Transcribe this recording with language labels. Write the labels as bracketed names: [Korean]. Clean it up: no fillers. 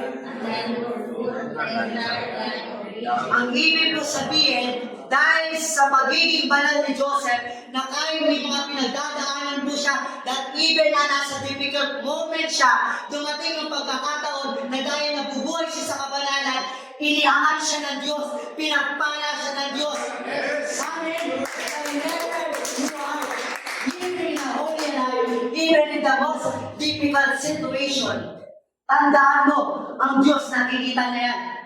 [English] And then the entire land of Egypt. [Filipino] Ang ibig ko sabihin, dahil sa magiging banal ni Joseph, na kahit may mga pinagdadaanan po siya, that even na nasa difficult moment siya, dumating ang pagkakataon na dahil nabubuhay siya sa kabanalan, iniangat siya ng Diyos, pinagpala siya ng Diyos. [English] Amen. Whenever you are living a holy life, even in the most difficult situation, [Filipino] tandaan mo, ang Diyos nakikita na yan.